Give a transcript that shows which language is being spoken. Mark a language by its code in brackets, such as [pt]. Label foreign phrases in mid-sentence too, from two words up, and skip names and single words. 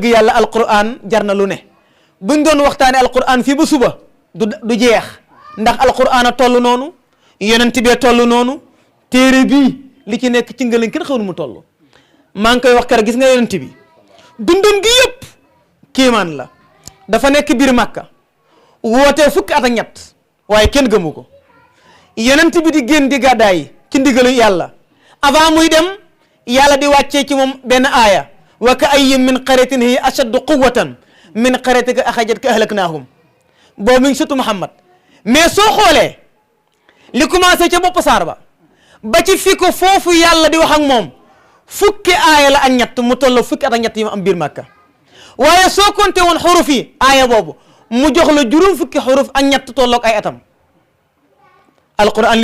[wo] yàlla alquran jar na lu ne buñ doon waxtaane alquran fii ba suba du jeex ndax alquran a toll noonu yonent bee toll noonu téere bii li ci nekk ci ngëlañ kenn xamul mu toll maa ngi koy wax kër gis nga yonent bi dundam gi yëpp kiimaan la dafa nekk biir Makka wootee fukki at ak ñett waaye kenn gëmu ko yonent bi di génn di gàddaay ci ndigalu yàlla avant muy dem yàlla di wàccee ci moom benn aaya [ar] وكأين من قرية هي أشد قوة من قريتك أخرجتك أهلكناهم [wo] boobu mi ngi surtout Muhammad mais soo xoolee li commencé ca bopp saar ba ci fi ko foofu yàlla di wax ak moom fukki aaya la ak ñett mu toll fukki at ak ñett yi mu am biir Makka waaye soo compté woon xuruf yi aaya boobu mu jox la juróom fukki xuruf ak ñett tolloog ay atam alquran